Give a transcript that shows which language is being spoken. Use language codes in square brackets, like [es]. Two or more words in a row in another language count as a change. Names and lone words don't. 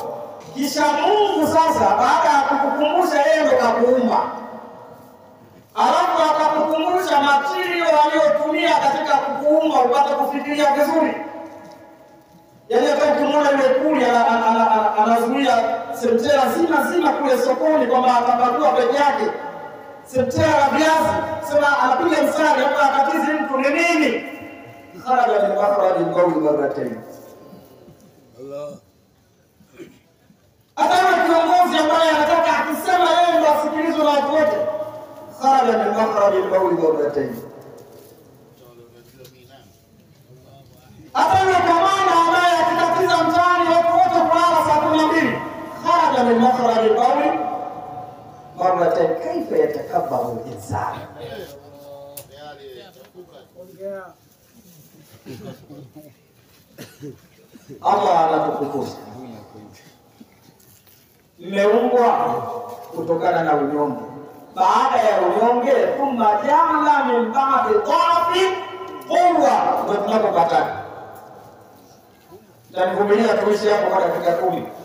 [sw] Kisha Mungu sasa baada ya kukukumbusha yeye ndo kakuumba, alafu akakukumbusha material aliyotumia katika kukuumba upate kufikiria vizuri. Yaani hata ukimwona yule kuli anazuia sentera zima kule sokoni kwamba atapakua peke yake sentera la viazi, sema anapiga msari hapa akatizi mtu ni nini? [ar] خرج من مخرج البول مرتين. Allah. [sw] Hata kiongozi ambaye anataka akisema yeye ndo asikilizwe na watu wote, [ar] خرج من مخرج البول مرتين. [sw] Hata kamanda ambaye akitatiza mtaani watu wote kulala saa 12, [ar] خرج من مخرج البول مرتين. كيف يتكبر الإنسان. [sw] Allah anatukumbusha mmeumbwa kutokana na unyonge. Baada ya unyonge, [ar] ثم جعل من بعد ضعف قوة. [sw] Ndio tunapopata. Tanivumilia tuishi hapo kwa dakika 10.